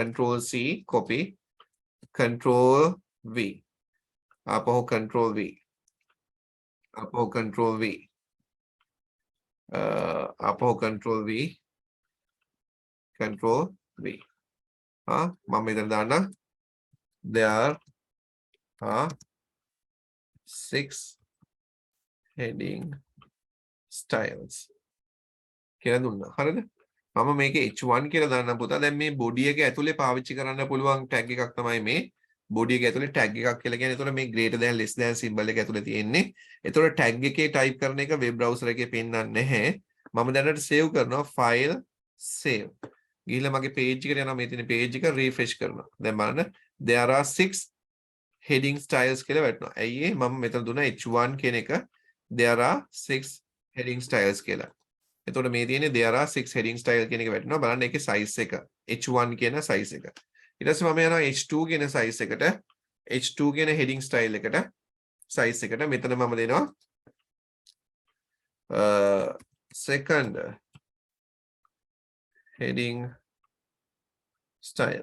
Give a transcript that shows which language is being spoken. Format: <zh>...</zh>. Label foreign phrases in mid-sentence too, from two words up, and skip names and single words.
<en>control C copy control V. ආපහු control V. ආපහු control V. ආපහු control V. control V.</en> <si>මම මෙතන දාන්න.</si> <en>there are 6 heading styles.</en> <si>කියලා දුන්නා. හරිද? මම මේකේ h1 කියලා දාන්න පුතා. දැන් මේ body එක ඇතුලේ පාවිච්චි කරන්න පුළුවන් tag එකක් තමයි මේ. body එක ඇතුලේ tag එකක් කියලා කියන්නේ. ඒතකොට මේ</si> <en>greater than less than symbol</en> <si>එක ඇතුලේ තියෙන්නේ. ඒතකොට tag එකේ type කරන එක</si> <en>web browser</en> <si>එකේ පෙන්නන්නේ නැහැ. මම දැනට save කරනවා</si> <en>file save.</en> <si>ගිහිල්ලා මගේ page එකට යනවා. මේ තියෙන page එක refresh කරනවා. දැන් බලන්න</si> <en>there are 6 heading styles</en> <si>කියලා වැටෙනවා. ඇයි ඒ මම මෙතන දුන්නා h1 කියන එක</si> <en>there are 6 heading styles</en> <si>කියලා. එතකොට මේ තියෙන්නේ</si> <en>there are 6 heading style</en> <si>කියන එක වැටෙනවා. බලන්න ඒකේ size එක h1 කියන size එක. ඊට පස්සේ මම යනවා h2 කියන size එකට. h2 කියන</si> <en>heading style</en> <si>එකට size එකට මෙතන මම දෙනවා</si> <en>second heading style.</en>